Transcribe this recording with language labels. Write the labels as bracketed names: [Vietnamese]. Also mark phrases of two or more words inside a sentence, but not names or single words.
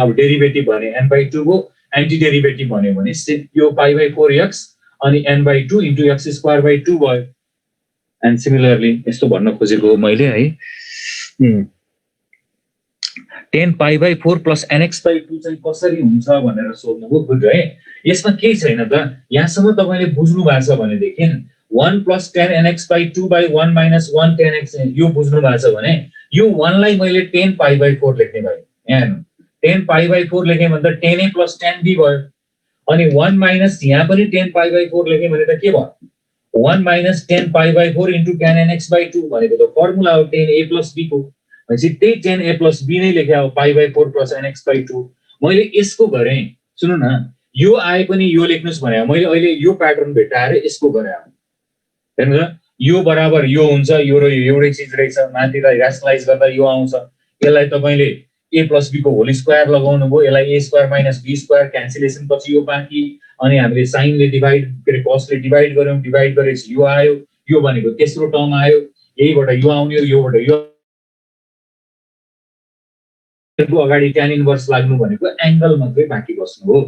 [Nepali] अब डेरिभेटिभ भने n/2 हो एन्टी डेरिभेटिभ भन्यो भने यो π/4x अनि n/2 into x²/2 भयो [English] and similarly [Nepali] यस्तो भन्न खोजेको मैले है 10π/4 plus nx/2 चाहिँ कसरी हुन्छ भनेर सोध्नुभयो गुड है। यसमा केही छैन त यहाँसम्म तपाईले बुझ्नु भएको छ भने देखिन 1 plus 10nx/2 by 1 minus 1 10x यो बुझ्नु भएको छ भने यो 1 लाई मैले 10π/4 लेख्ने भए यहाँ 10π/4 लेखे भने त 10a plus 10b भयो अनि 1 minus यहाँ पनि 10π/4 लेखे भने त के भयो 1 minus 10π/4 into tan nx/2 भनेको त फर्मुला हो 10a plus b को भनेपछि त्यही 10a plus b नै लेखे हो π/4 plus nx/2 मैले यसको गरे सुन्नु न यो आए पनि यो लेख्नुस् भने मैले अहिले यो प्याटर्न भेटाएर यसको गरे हेर्नु यो बराबर यो हुन्छ यो र यो एउटै चीज रहेछ माथिलाई र्याशनलाइज गर्दा यो आउँछ यसलाई तपाईले a plus b को [English] whole square [Nepali] लगाउनु भयो यसलाई [English] a square minus b square [Nepali] क्यान्सलेसन पछि यो बाँकी अनि हामीले साइन ले डिवाइड गरे कस ले डिवाइड गर्यौं डिवाइड गरेपछि यो आयो यो भनेको तेस्रो टर्म आयो यहीबाट यो आउने योबाट यो को अगाडि [English] tan inverse [Nepali] लाग्नु भनेको एंगल मात्रै बाँकी बस्नु हो।